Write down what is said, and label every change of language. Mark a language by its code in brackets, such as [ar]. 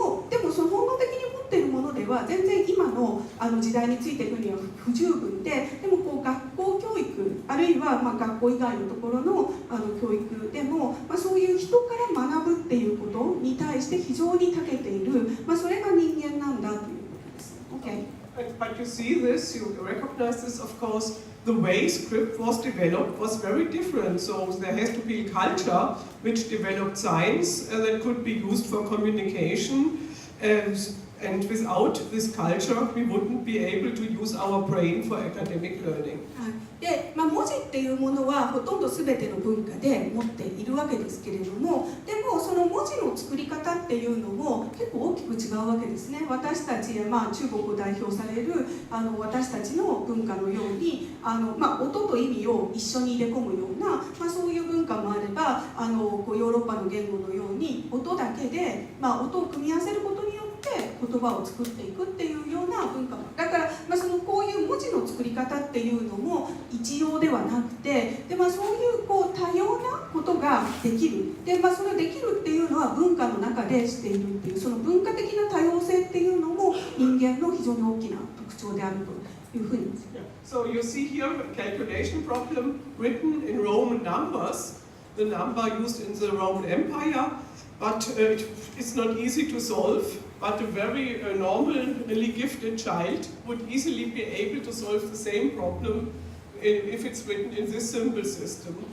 [ja] でもその本能的に持っているものでは全然今の時代についていくには不十分で、でも学校教育あるいは学校以外のところの教育でも、そういう人から学ぶっていうことに対して非常に長けている、それが人間なんだということです。 [en] Okay. But you see this, you recognize this, of course, the way script was developed was very different. So there has to be a culture which developed science that could be used for communication. And without this culture, we wouldn't be able to use our brain for academic learning. [ja] で文字っていうものはほとんど全ての文化で持っているわけですけれども、でもその文字の作り方っていうのも結構大きく違うわけですね。私たちや、中国を代表される私たちの文化のように音と意味を一緒に入れ込むような、そういう文化もあればヨーロッパの言語のように音だけで、音を組み合わせることによって言葉を作っていくっていうような文化もだから、こういう文字の作り方っていうのも一様ではなくて、で、そういう多様なことができる。で、それできるっていうのは文化の中でしているっていう、その文化的な多様性っていうのも人間の非常に大きな特徴であるというふうに。 [en] So you see here a calculation problem written in Roman numbers, the number used in the Roman Empire, but it's not easy to solve. But a very normally gifted child would easily be able to solve the same problem if it's written in this symbol system.